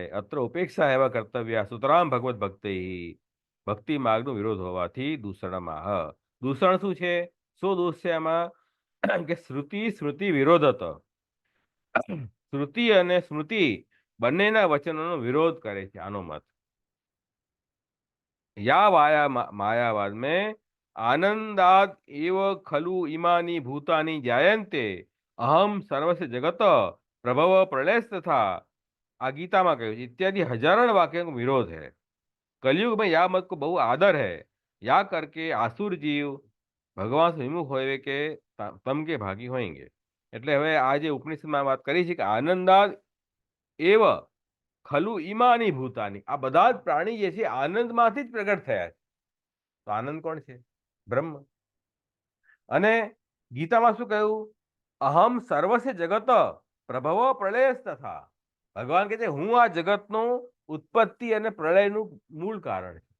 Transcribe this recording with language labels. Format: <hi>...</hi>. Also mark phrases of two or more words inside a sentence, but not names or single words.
<gu>અત્ર ઉપેક્ષા એવા કર્તવ્ય સુતરામ ભગવત ભક્તિ, ભક્તિ માર્ગનો વિરોધ હોવાથી દૂષણમાં. દૂષણ શું છે? શું દોષ છે આમાં? કે શ્રુતિ સ્મૃતિ વિરોધ હતો. શ્રુતિ અને સ્મૃતિ બંનેના વચનોનો વિરોધ કરે છે આનો મત.</gu> <bra>या मायावाद में</bra> <sa>आनंदाद एव खलु इमानी भूतानी जायन्ते अहम सर्वस्य जगत प्रभव प्रलय तथा,</sa> <bra>आ गीता में कहू इत्यादि हजारों वाक्यों का विरोध है. कलयुग में या मत को बहु आदर है. या करके आसुर जीव भगवान से विमुख होए के तम के भागी होएंगे.</bra> <gu>એટલે હવે આ જે ઉપનિષદમાં વાત કરી છે કે</gu> <sa>आनंदाद एव खलु इमानी भूतानी,</sa> <gu>આ બધા જ પ્રાણી જે છે આનંદમાંથી જ પ્રગટ થયા છે. તો આનંદ કોણ છે? બ્રહ્મ. અને ગીતામાં શું કહ્યું?</gu> <sa>अहम सर्वस्य जगत प्रभव प्रलय तथा,</sa> <gu>ભગવાન કહે છે હું આ જગતનું ઉત્પત્તિ અને પ્રલયનું મૂળ કારણ છે.</gu>